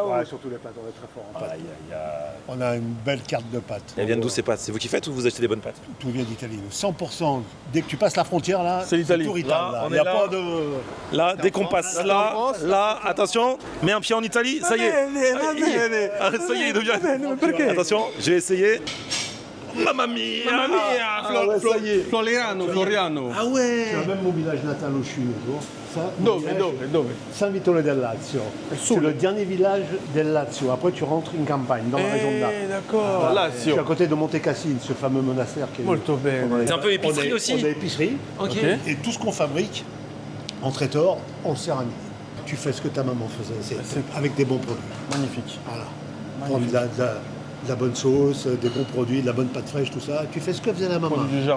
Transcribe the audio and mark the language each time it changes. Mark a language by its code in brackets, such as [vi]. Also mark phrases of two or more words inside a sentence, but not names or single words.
[fr] Ouais, surtout les pâtes, on est très fort en pâtes. On a une belle carte de pâtes. Elles viennent d'où ces pâtes? C'est vous qui faites ou vous achetez des bonnes pâtes? Tout vient d'Italie. 100%. Dès que tu passes la frontière, là, C'est l'Italie. tout Rital, Là, là. on Il n'y est a là. pas de... Là, dès qu'on passe là, attention, mets un pied en Italie, ça y est. Ah, ça y est, il devient. Attention, je vais essayer. [it] Mamma mia! [fr] Floriano. Ah ouais! Tu as même mon village natal au Sud. Ça, [it] Dove? [fr] San Vittore del Lazio. C'est le dernier village [it] del Lazio. [fr] Après, tu rentres en campagne, dans la région de Naples. D'accord. Je suis à côté de Monte Cassino, ce fameux monastère qui est... [it] Molto bene. [fr] C'est un peu épicerie aussi. On est épicerie. Ok. Et tout ce qu'on fabrique en traiteur, on le sert à midi. Tu fais ce que ta maman faisait, avec des bons produits. Magnifique. Voilà. Prendre de la bonne sauce, des bons produits, de la bonne pâte fraîche, tout ça. Tu fais ce que faisait la maman. Produits du jardin,